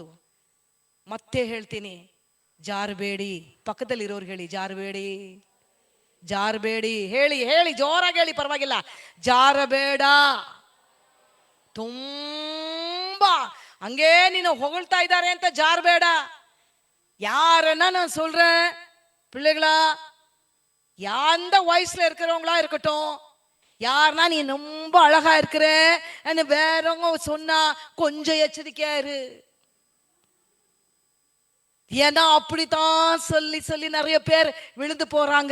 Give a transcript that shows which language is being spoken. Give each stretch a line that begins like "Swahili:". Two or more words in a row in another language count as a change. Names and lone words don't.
Kannada: ಮತ್ತೆ ಹೇಳ್ತೀನಿ, ಜಾರಬೇಡಿ. ಪಕ್ಕದಲ್ಲಿರೋರ್ಗೆ ಹೇಳಿ, ಜಾರಬೇಡಿ, ಜಾರಬೇಡಿ. ಹೇಳಿ ಜೋರಾಗಿ ಹೇಳಿ, ಪರವಾಗಿಲ್ಲ. ಜಾರಬೇಡ. ತುಂಬಾ ಹಂಗೇ ನೀನು ಹೊಗಳ್ತಾ ಇದ್ದಾರೆ ಅಂತ ಜಾರಬೇಡ.
Tamil: யாரன்னா நான் சொல்றேன், பிள்ளைகளா, எந்த வயசுல இருக்கிறவங்களா இருக்கட்டும், யாருன்னா நீ ரொம்ப அழகா இருக்கிற வேறவங்க சொன்னா கொஞ்சம் எச்சரிக்கையா இரு. ஏன்னா அப்படித்தான் சொல்லி சொல்லி நிறைய பேர் விழுந்து போறாங்க.